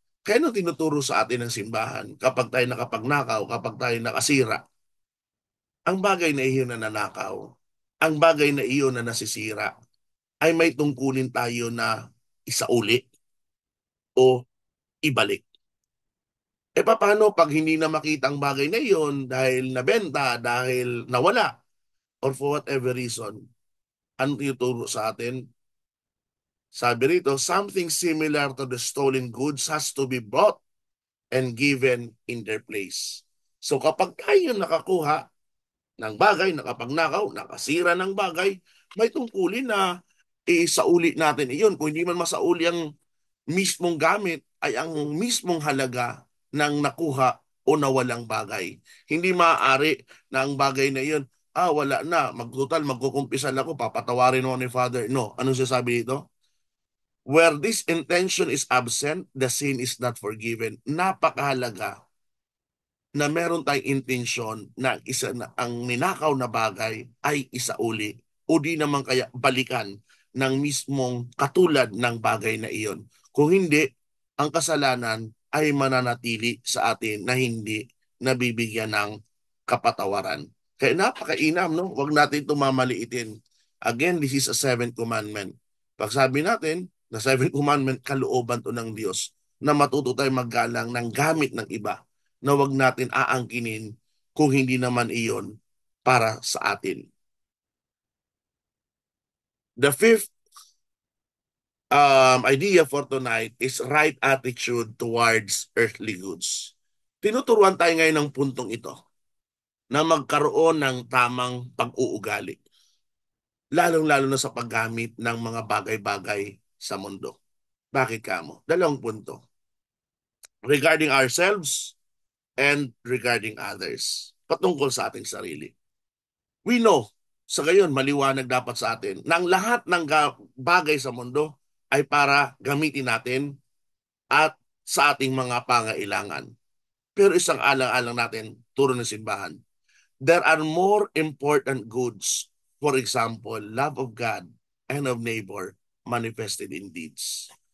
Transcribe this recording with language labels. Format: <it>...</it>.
<tl>Kaya nung tinuturo sa atin ng simbahan, kapag tayo nakapagnakaw, kapag tayo nakasira, ang bagay na iyon na nanakaw, ang bagay na iyon na nasisira, ay may tungkulin tayo na isauli o ibalik. E paano pag hindi na makita ang bagay na iyon dahil nabenta, dahil nawala,</tl> <en>or for whatever reason,</en> <tl>ano tinuturo sa atin? Sabi rito,</tl> <en>something similar to the stolen goods has to be brought and given in their place.</en> <tl>So kapag tayo nakakuha ng bagay, nakapagnakaw, nakasira ng bagay, may tungkulin na isauli natin iyon. Kung hindi man masauli ang mismong gamit, ay ang mismong halaga ng nakuha o nawalang bagay. Hindi maaari na ang bagay na iyon, wala na, magtotal, magkukumpisal ako, papatawarin mo ni Father. No, anong sasabi dito?</tl> <en>Where this intention is absent, the sin is not forgiven.</en> <tl>Napakahalaga na meron tayong intensyon na isa na ang ninakaw na bagay ay isauli o di naman kaya balikan ng mismong katulad ng bagay na iyon. Kung hindi, ang kasalanan ay mananatili sa atin na hindi nabibigyan ng kapatawaran. Kaya napakainam, no? Huwag natin ito mamaliitin.</tl> <en>Again, this is a seventh commandment.</en> <tl>Pag sabi natin, na seventh commandment, kalooban to ng Diyos na matuto tayo maggalang ng gamit ng iba na wag natin aangkinin kung hindi naman iyon para sa atin.</tl> <en>The fifth idea for tonight is right attitude towards earthly goods.</en> <tl>Tinuturuan tayo ngayon ng puntong ito na magkaroon ng tamang pag-uugali, lalong-lalo na sa paggamit ng mga bagay-bagay sa mundo. Bakit kamo? Dalawang punto.</tl> <en>Regarding ourselves and regarding others.</en> <tl>Patungkol sa ating sarili.</tl> <en>We know,</en> <tl>sa gayon, maliwanag dapat sa atin, na ang lahat ng bagay sa mundo ay para gamitin natin at sa ating mga pangailangan. Pero isang alang-alang natin, turo ng simbahan.</tl> <en>There are more important goods. For example, love of God and of neighbor manifested in deeds.</en>